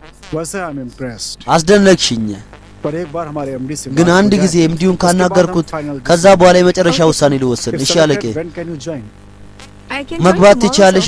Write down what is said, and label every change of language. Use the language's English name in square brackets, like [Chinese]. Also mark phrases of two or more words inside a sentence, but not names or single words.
[Hindi] वैसे [English] I am impressed [Amharic] አስደነቅሽኝ። [Hindi] पर एक बार हमारे एमडी से [Amharic] ግን አንድ ጊዜ ኤምዲውን ካናገርኩት ከዛ በኋላ የመጨረሻ ውሳኔ ልወስን። እሺ አለቄ መግባት ትችያለሽ?